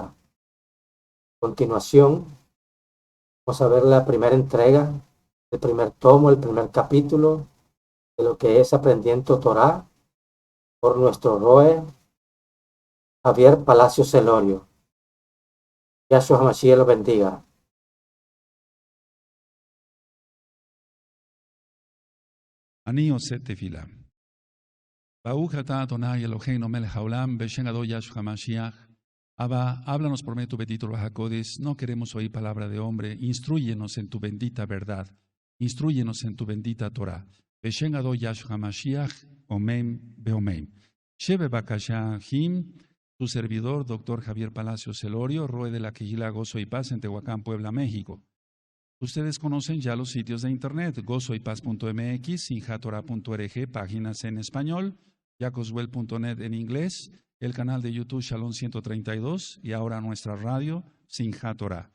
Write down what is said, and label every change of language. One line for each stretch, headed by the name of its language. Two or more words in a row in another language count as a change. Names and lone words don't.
Spanish: A continuación, vamos a ver la primera entrega, el primer tomo, el primer capítulo de lo que es Aprendiendo Torah por nuestro Roe Javier Palacios Elorio. Yahshua HaMashiach lo bendiga.
Hebrew: אני עושה תפילה. ברוך אתה אדוני אלוהינו מלך העולם בשם אדון יהשוע המשיח.
Spanish: Abba, háblanos por medio de tu bendito
Hebrew: רוח הקודש.
Spanish: No queremos oír palabra de hombre. Instrúyenos en tu bendita verdad. Instrúyenos en tu bendita Torah.
Hebrew: בשם אדון יהשוע המשיח. אמן ואמן. Sheve bakasha him,
Spanish: tu servidor, doctor Javier Palacios Elorio, Roe de la Keilah Gozo y Paz en Tehuacán, Puebla, México. Ustedes conocen ya los sitios de internet: gozoypaz.mx, sinjatorah.org, páginas en español, jacoswell.net en inglés, el canal de YouTube Shalom 132 y ahora nuestra radio Sinjat Torah.